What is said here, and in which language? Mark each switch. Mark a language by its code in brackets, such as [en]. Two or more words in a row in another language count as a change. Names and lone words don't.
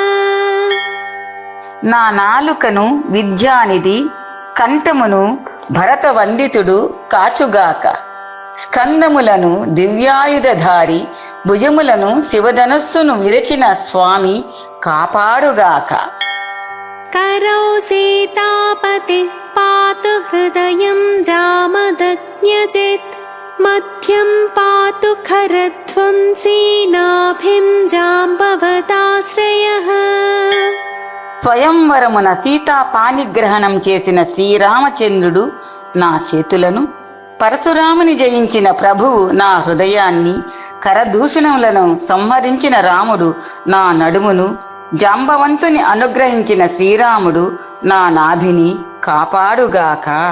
[te] నా నాలుకను విద్యానిధి, కంఠమును భరతవందితుడు కాచుగాక, స్కందములను దివ్యాయుధధారి, భుజములను శివధనస్సును విరచిన స్వామి కాపాడుగాక. [sa] करौ सीतापति पातु हृदयं जामदग्न्यजित् मध्यं पातु खरध्वं सीनाभिं जाम्बवदाश्रयः. [te] స్వయంవరమున సీతా పాణిగ్రహణం చేసిన శ్రీరామచంద్రుడు నా చేతులను, పరశురాముని జయించిన ప్రభువు నా హృదయాన్ని, కరదూషణములను సంహరించిన రాముడు నా నడుమును, జాంబవంతుని అనుగ్రహించిన శ్రీరాముడు నా నాభిని కాపాడుగాక.